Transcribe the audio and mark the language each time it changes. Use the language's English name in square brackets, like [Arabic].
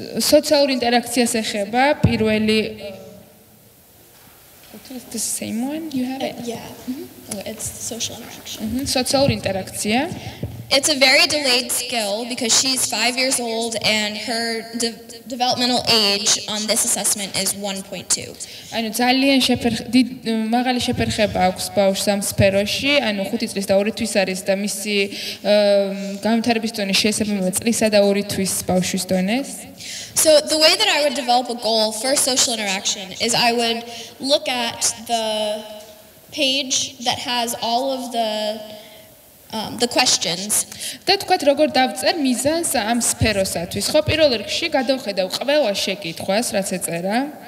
[Georgian] სოციალურ ინტერაქციას ეხება პირველი [English] It's the same one you have it? Yeah. It's social interaction. [Georgian] სოციალური ინტერაქცია. [English] It's a very delayed skill because she's 5 years old and her developmental age on this assessment is 1.2. [Georgian] ანუ ძალიან მაღალი შეფერხება აქვს ბავშვს ამ სფეროში, ანუ 5 წლის და 2 თვის არის და მისი განვითარების დონე შეესაბამება წლისა და 2 თვის ბავშვის დონეს. [English] So the way that I would develop a goal for social interaction is I would look at the page that has all of the the questions. [Georgian] და თქვათ როგორ დავწერ მიზანს ამ სფეროსათვის. ხო, პირველ რიგში გადავხედავ ყველა შეკითხვას, რაც ეწერა.